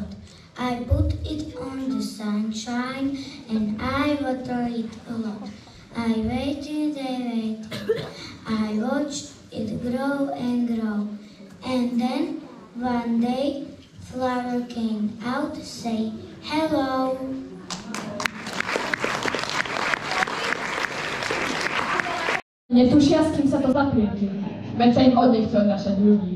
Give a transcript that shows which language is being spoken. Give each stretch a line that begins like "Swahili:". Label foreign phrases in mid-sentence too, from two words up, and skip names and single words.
English: I put it on the sunshine, and I water it a lot. I waited, I watched it grow and grow. And then, one day, flower came out to say hello.
Slovak: Netušia, s kým sa to zaprietí, veď sa im odnechce odnášať ľudí.